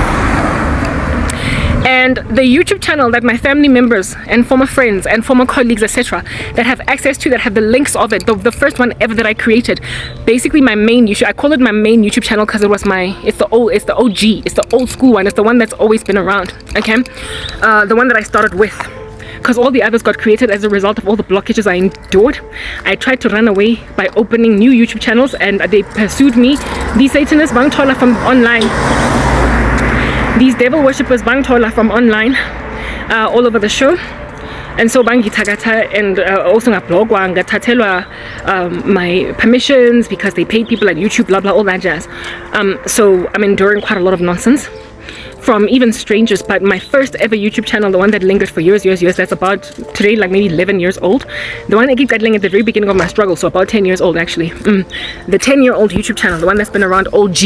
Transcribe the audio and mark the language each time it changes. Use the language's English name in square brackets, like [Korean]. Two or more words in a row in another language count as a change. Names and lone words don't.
[English] And the YouTube channel that my family members and former friends and former colleagues, etc., that have access to, that have the links of it, the first one ever that I created, basically my main YouTube, I call it my main YouTube channel because it's the OG, it's the old school one, it's the one that's always been around, okay? The one that I started with. Because all the others got created as a result of all the blockages I endured. I tried to run away by opening new YouTube channels, and they pursued me. These Satanists [Zulu] bang thola [English] from online. These devil worshippers [Zulu] bang thola [English] from online, all over the show. And so [Zulu] bangi tagata, [English] and also [Zulu] ngablogwa ngathathelwa [English] my permissions because they paid people at YouTube, blah blah, all that jazz. So I'm enduring quite a lot of nonsense from even strangers. But my first ever YouTube channel, the one that lingered for years, that's about today like maybe 11 years old, the one I keep getting at the very beginning of my struggle, so about 10 years old actually, the 10-year-old YouTube channel, the one that's been around, OG.